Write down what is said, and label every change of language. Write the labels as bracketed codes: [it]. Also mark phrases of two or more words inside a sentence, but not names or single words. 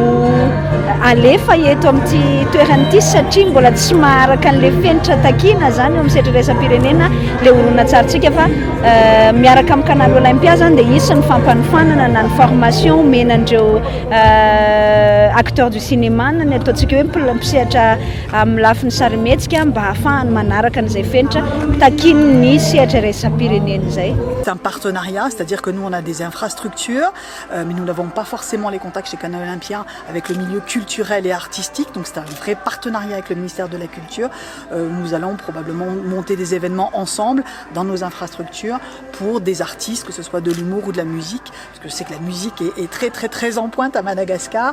[mg] alefa eto amin'ity toeranyity satria mbola tsy maharaka an'le fenitra takina zany amin'ny sehatra raisam-pirenena le horonan-tsarintsika fa miaraka amin'ny canal olympia zany dia isy ny fampanofanana na ny formation menandreo [fr] acteur du cinéma [mg] ny ataontsika hoe mpisehatra amin'ny lafin'ny sarimihetsika mba ahafahany manaraka an'izay fenitra takin'ny sehatra raisam-pirenena zay. [fr] C'est un partenariat, c'est-à-dire que nous on a des infrastructures, mais nous n'avons pas forcément les contacts chez Canal Olympia avec le milieu culturel et artistique, donc c'est un vrai partenariat avec le ministère de la Culture. Nous allons probablement monter des événements ensemble dans nos infrastructures pour des artistes, que ce soit de l'humour ou de la musique, parce que je sais que la musique est très très très en pointe à Madagascar.